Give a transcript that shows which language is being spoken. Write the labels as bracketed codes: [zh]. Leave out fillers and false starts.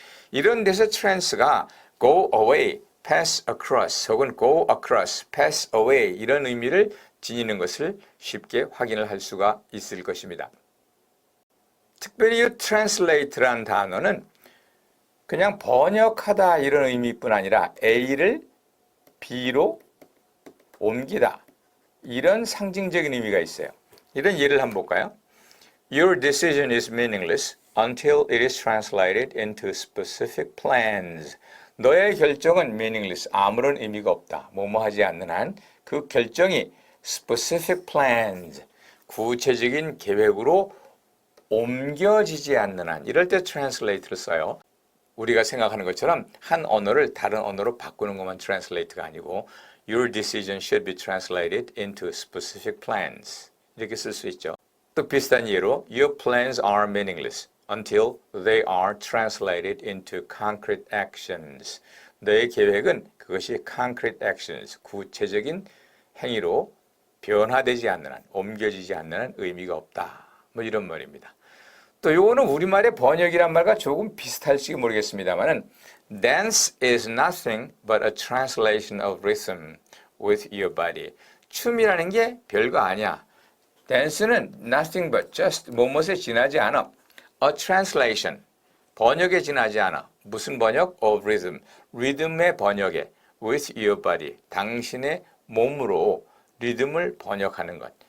[ko] 이런 데서 trance가 go away, pass across 혹은 go across, pass away 이런 의미를 지니는 것을 쉽게 확인을 할 수가 있을 것입니다. 특별히 이 translate라는 단어는 그냥 번역하다 이런 의미뿐 아니라 A를 B로 옮기다 이런 상징적인 의미가 있어요. 이런 예를 한번 볼까요? [en] Your decision is meaningless until it is translated into specific plans. [ko] 너의 결정은 meaningless, 아무런 의미가 없다. 뭐뭐 하지 않는 한 그 결정이 specific plans, 구체적인 계획으로 옮겨지지 않는 한 이럴 때 translate를 써요. 우리가 생각하는 것처럼 한 언어를 다른 언어로 바꾸는 것만 translate가 아니고 [en] Your decision should be translated into specific plans. [ko] 이렇게 쓸 수 있죠. 또 비슷한 예로 [en] Your plans are meaningless until they are translated into concrete actions. [ko] 너의 계획은 그것이 concrete actions, 구체적인 행위로 변화되지 않는 한, 옮겨지지 않는 한 의미가 없다. 뭐 이런 말입니다. 또 요거는 우리말의 번역이란 말과 조금 비슷할지 모르겠습니다만은 [en] Dance is nothing but a translation of rhythm with your body. [ko] 춤이라는 게 별거 아니야. Dance는 [en] nothing but just [ko] 뭐뭇에 지나지 않아. [en] A translation, [ko] 번역에 지나지 않아. 무슨 번역? [en] Of rhythm, [ko] 리듬의 번역에 [en] with your body, [ko] 당신의 몸으로 리듬을 번역하는 것.